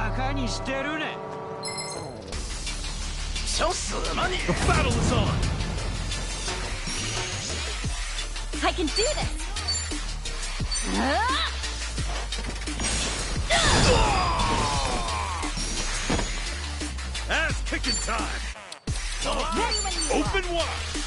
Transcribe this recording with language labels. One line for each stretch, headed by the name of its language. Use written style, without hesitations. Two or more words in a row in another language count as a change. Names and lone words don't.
Japanese: 何してるねん。少死了你。
English: The battle is on. I can do this. Ass kicking time. Open wide.